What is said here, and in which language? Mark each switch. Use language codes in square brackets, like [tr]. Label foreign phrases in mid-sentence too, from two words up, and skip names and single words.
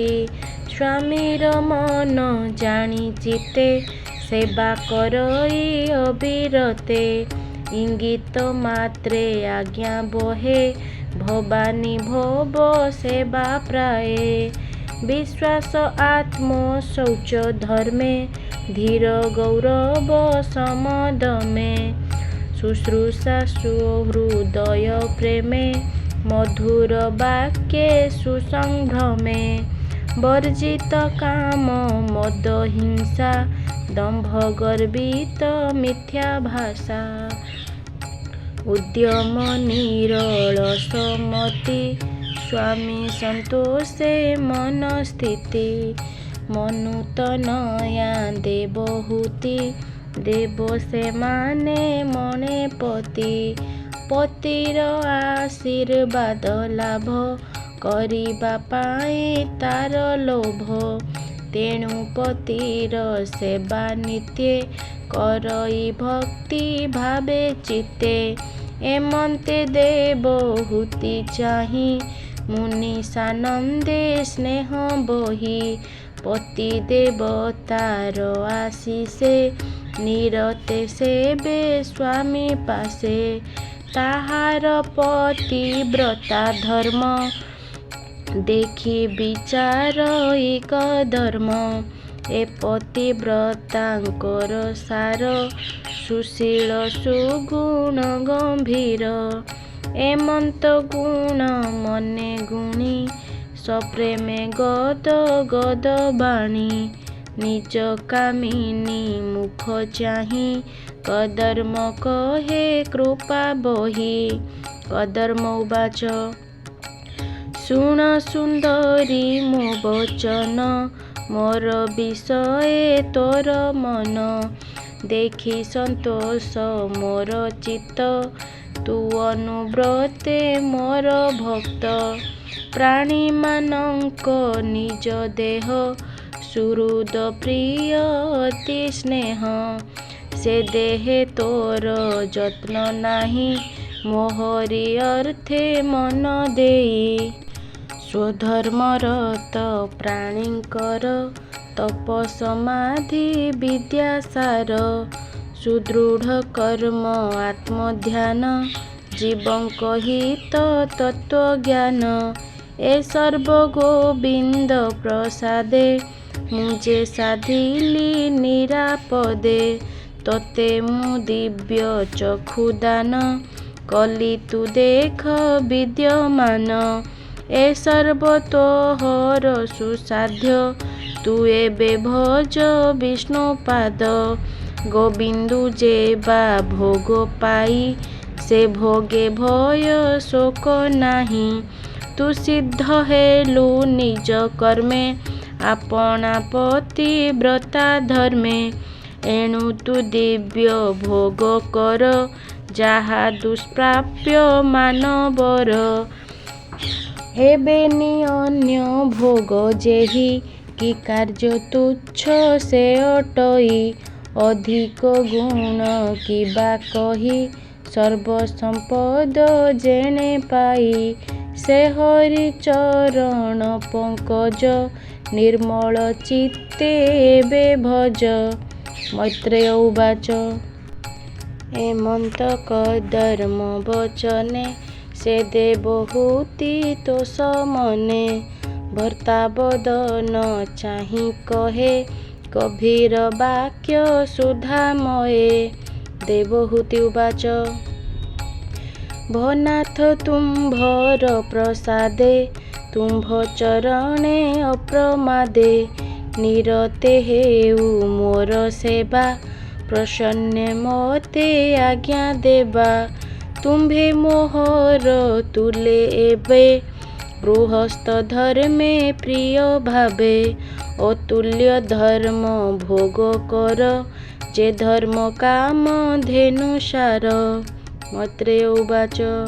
[or] ସ୍ୱାମୀର ମନ ଜାଣି ଚିତ୍ତେ ସେବା କରଇ ଅବିରତେ। ଇଙ୍ଗିତ ମାତ୍ରେ ଆଜ୍ଞା ବହେ ଭବାନୀ ଭବ ସେବା ପ୍ରାୟେ। ବିଶ୍ୱାସ ଆତ୍ମ ଶୌଚ ଧର୍ମେ ଧୀର ଗୌରବ ସମଦମେ। ଶୁଶ୍ରୂଷା ସୁହୃଦୟ ପ୍ରେମେ ମଧୁର ବାକ୍ୟେ ସୁସମ୍ଭ୍ରମେ। ବର୍ଜିତ କାମ ମଦ ହିଂସା ଦମ୍ଭ ଗର୍ବିତ ମିଥ୍ୟା ଭାଷା। ଉଦ୍ୟମ ନିରଳସମତି ସ୍ୱାମୀ ସନ୍ତୋଷେ ମନ ସ୍ଥିତି। ମନୁତନୟା ଦେବହୂତି ଦେବ ସେ ମାନେ ମଣେ ପତି। ପତିର ଆଶୀର୍ବାଦ ଲାଭ କରିବା ପାଇ ତାର ଲୋଭ। ତେଣୁ ପତିର ସେବା ନିତ୍ୟେ କରଇ ଭକ୍ତି ଭାବେ ଚିତ୍ତେ। ଏମନ୍ତେ ଦେବହୂତି ଚାହି ମୁନି ସାନନ୍ଦେ ସ୍ନେହ ବହି। ପତି ଦେବତାର ଆଶିଷେ ନିରତେ ସେବେ ସ୍ୱାମୀ ପାଶେ। ତାହାର ପତିବ୍ରତା ଧର୍ମ ଦେଖି ବିଚାର ଏକ ଧର୍ମ। ଏ ପତିବ୍ରତାଙ୍କର ସାର ସୁଶୀଳ ସୁଗୁଣ ଗମ୍ଭୀର। ଏମନ୍ତ ଗୁଣ ମନେ ଗୁଣି ସପ୍ରେମେ ଗଦ ଗଦ ବାଣୀ। ନିଜ କାମିନୀ ମୁଖ ଚାହି କର୍ଦ୍ଦମ କହେ କୃପା ବହି। କର୍ଦ୍ଦମ ଉବାଚ ଶୁଣ ସୁନ୍ଦରୀ ମୋ ବଚନ ମୋର ବିଷୟେ ତୋର ମନ। ଦେଖି ସନ୍ତୋଷ ମୋର ଚିତ୍ତ ତୁ ଅନୁବ୍ରତେ ମୋର ଭକ୍ତ। ପ୍ରାଣୀ ମାନଙ୍କ ନିଜ ଦେହ ସୁହୃଦ ପ୍ରିୟ ଅତି ସ୍ନେହ। ସେ ଦେହେ ତୋର ଯତ୍ନ ନାହିଁ ମୋହରି ଅର୍ଥେ ମନ ଦେଇ। ସ୍ୱଧର୍ମରତ ପ୍ରାଣୀଙ୍କର ତପ ସମାଧି ବିଦ୍ୟାସାର। ସୁଦୃଢ଼ କର୍ମ ଆତ୍ମଧ୍ୟାନ ଜୀବଙ୍କ ହିତ ତତ୍ତ୍ୱଜ୍ଞାନ। ଏ ସର୍ବ ଗୋବିନ୍ଦ ପ୍ରସାଦେ ମୁଁ ସାଧିଲି ନିରାପଦେ। ତତେ ମୁଁ ଦିବ୍ୟ ଚକ୍ଷୁଦାନ କଲି ତୁ ଦେଖ ବିଦ୍ୟମାନ। ଏ ସର୍ବ ତୋହର ସୁସାଧ୍ୟ ତୁ ଏବେ ଭଜ ବିଷ୍ଣୁପାଦ। ଗୋବିନ୍ଦୁ ଯେ ବା ଭୋଗ ପାଇ ସେ ଭୋଗେ ଭୟ ଶୋକ ନାହିଁ। ତୁ ସିଦ୍ଧ ହେଲୁ ନିଜ କର୍ମେ ଆପଣା ପତିବ୍ରତା ଧର୍ମେ। ଏଣୁ ତୁ ଦିବ୍ୟ ଭୋଗ କର ଯାହା ଦୁଷ୍ପ୍ରାପ୍ୟ ମାନବର। ହେବେନି ଅନ୍ୟ ଭୋଗ ଯେହି କି କାର୍ଯ୍ୟ ତୁଚ୍ଛ ସେ ଅଟଇ। ଅଧିକ ଗୁଣ କି ବା କହି ସର୍ବସମ୍ପଦ ଯେଣେ ପାଇ। ସେ ହରି ଚରଣ ପଙ୍କଜ ନିର୍ମଳ ଚିତ୍ତେ ଏବେ ଭଜ। ମୈତ୍ରେୟ ଉବାଚ ଏମନ୍ତ କର୍ଦ୍ଦମ ବଚନେ ସେ ଦେବହୂତି ତୋଷ ମନେ। ଭର୍ତ୍ତାବଦନ ଚାହି କହେ ଗଭୀର ବାକ୍ୟ ସୁଧାମୟେ। ଦେବହୂତି ଉବାଚ ଭନାଥ ତୁମ୍ଭର ପ୍ରସାଦେ ତୁମ୍ଭ ଚରଣେ ଅପ୍ରମାଦେ ନିରତେ ହେଉ ମୋର ସେବା ପ୍ରସନ୍ନେ ମୋତେ ଆଜ୍ଞା ଦେବା ତୁମ୍ଭେ ମୋହର ତୁଲେ ଏବେ ଗୃହସ୍ଥ ଧର୍ମେ ପ୍ରିୟ ଭାବେ ଅତୁଲ୍ୟ ଧର୍ମ ଭୋଗ କର ଯେ ଧର୍ମ କାମ ଧେନୁ ସାର ମୈତ୍ରେୟ ଉବାଚ